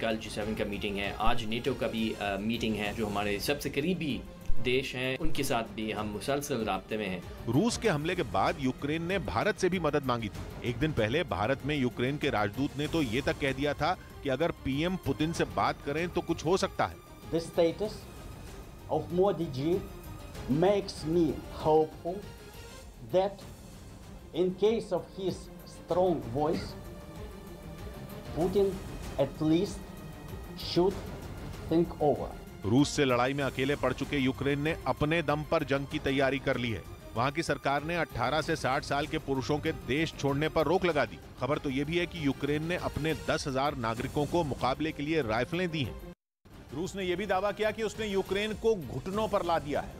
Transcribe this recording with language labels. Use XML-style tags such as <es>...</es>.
<hi>कल G7 का meeting है, आज नेटो का भी मीटिंग है। जो हमारे सबसे करीबी देश हैं उनके साथ भी हम मुसलसल राब्ते में हैं। रूस के हमले के बाद यूक्रेन ने भारत से भी मदद मांगी थी। एक दिन पहले भारत में यूक्रेन के राजदूत ने तो ये तक कह दिया था कि अगर पीएम पुतिन से बात करें तो कुछ हो सकता है।</hi> <en>The status of Modi ji makes me hopeful that in case of his strong voice, Putin at least should think over.</en> <hi>रूस से लड़ाई में अकेले पड़ चुके यूक्रेन ने अपने दम पर जंग की तैयारी कर ली है। वहां की सरकार ने 18 से 60 साल के पुरुषों के देश छोड़ने पर रोक लगा दी। खबर तो ये भी है कि यूक्रेन ने अपने 10,000 नागरिकों को मुकाबले के लिए राइफलें दी हैं। रूस ने यह भी दावा किया कि उसने यूक्रेन को घुटनों पर ला दिया है।</hi>